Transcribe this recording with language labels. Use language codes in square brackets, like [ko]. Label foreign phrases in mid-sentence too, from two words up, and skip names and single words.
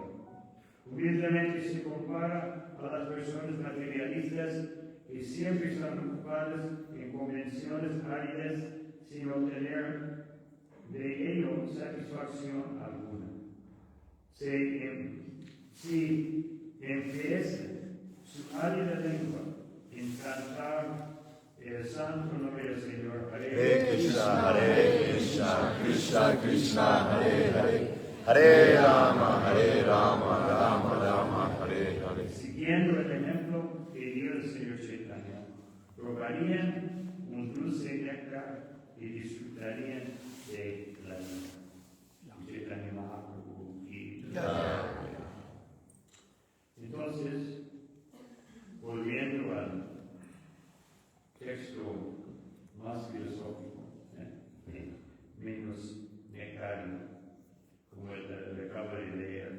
[es] Humildemente se compara a las personas materialistas que siempre están ocupadas en convenciones áridas sin obtener de ello satisfacción alguna. Si empiezan su árida lengua en cantar el santo nombre del Señor. [sa] हरे कृष्ण, कृष्ण कृष्ण, हरे हरे, हरे राम, राम राम, हरे हरे. [es] Siguiendo el ejemplo que dio el Señor Chaitanya, probarían un dulce néctar y disfrutarían de la vida. Chaitanya Mahaprabhu y entonces, volviendo al texto más filosófico, menos nectario, como el que acabo de leer.